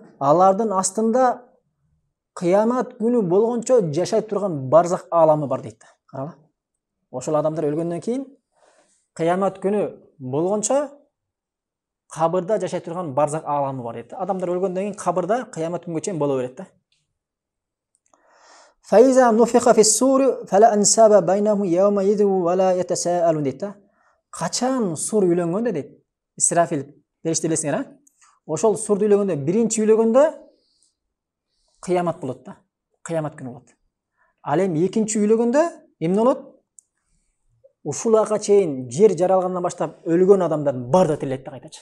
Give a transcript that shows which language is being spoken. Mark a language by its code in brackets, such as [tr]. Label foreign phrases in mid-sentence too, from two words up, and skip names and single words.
[ky] Алардын астында кыямат күнү болгончо жашай турган барзах аламы бар дейт да. Каралы. Ошол адамдар өлгөндөн кийин кыямат күнү болгончо кабырда жашай турган барзак ааламы бар дейт. Адамдар өлгөндөн кийин кабырда кыямат күнгө чейин боло берет да. [ar] فإذا نفخ في الصور فلا أنساب بينهم يومئذ ولا يتساءلون дейт. [ky] Качан сур үйлөнгөндө дейт. Исрафил периште билесиңер, а? Ошол сурду үйлөгөндө, биринчи үйлөгөндө кыямат болот да. Кыямат күнү болот. Ал эми экинчи үйлөгөндө эмне болот? Ушуларга чейин жер жаралгандан баштап өлгөн адамдардын баары да тирилет да кайтачы.